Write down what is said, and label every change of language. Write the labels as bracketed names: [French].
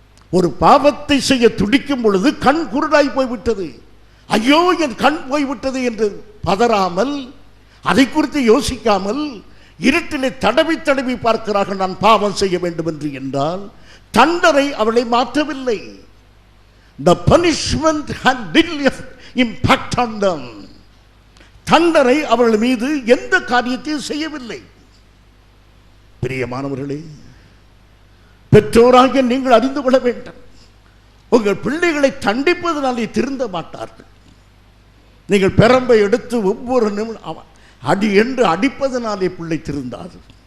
[Tamil] ஒரு பாவத்தை செய்ய துடிக்கும் பொழுது கண் குருடாய் போய்விட்டது. ஐயோ, என் கண் போய்விட்டது என்று பதறாமல், அதை குறித்து யோசிக்காமல் இருட்டிலே தடவி தடவி பார்க்கிறார்கள். நான் பாவம் செய்ய வேண்டும் என்று. என்றால் தண்டனை அவளை மாற்றவில்லை. [English] The punishment had little impact on them. [Tamil] தண்டனை அவள் மீது எந்த காரியத்தையும் செய்யவில்லை. பிரியமானவர்களே, பெற்றோராகிய நீங்கள் அறிந்து கொள்ள வேண்டும். உங்கள் பிள்ளைகளை தண்டிப்பதனாலே திருந்த மாட்டார்கள். நீங்கள் பெரம்பை எடுத்து ஒவ்வொரு நிமிடம் அடி என்று அடிப்பதனாலே பிள்ளை திருந்தாது.